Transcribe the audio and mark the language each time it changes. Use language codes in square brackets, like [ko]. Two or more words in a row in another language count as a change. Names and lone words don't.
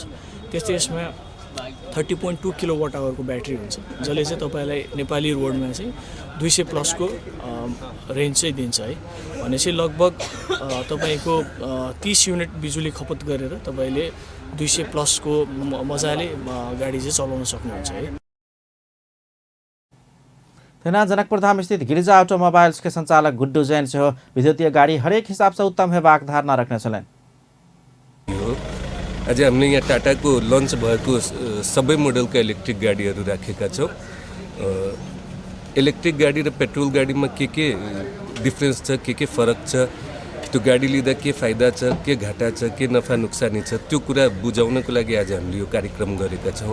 [ne] त्यस्तै यसमा 30.2 किलोवाट आवरको ब्याट्री हुन्छ, जसले चाहिँ तपाईँलाई नेपाली रोडमा चाहिँ 200+ को रेन्ज चाहिँ दिन्छ है। भनेपछि लगभग तपाईँको 30 युनिट बिजुली खपत गरेर तपाईँले 200+ को मजाले गाडी चाहिँ चलाउन सक्नुहुन्छ है। [mai] तेना जनकपुर धाम स्थित गिरिजा ऑटोमोबाइल्स के संचालक गुड्डू जैन से हो विद्युतीय गाड़ी हरेक हिसाब से उत्तम हेबाक धारणा रखने छलैन। [ne] अझै हामीले यहाँ टाटाको लन्च भएको सबै मोडलका इलेक्ट्रिक गाडीहरू राखेका छौँ। इलेक्ट्रिक गाडी र पेट्रोल गाडीमा के डिफ्रेन्स छ, के फरक छ, त्यो गाडी लिँदा के फाइदा छ, के घाटा छ, के नफा नुक्सानी छ, त्यो कुरा बुझाउनको लागि आज हामीले यो कार्यक्रम गरेका छौँ।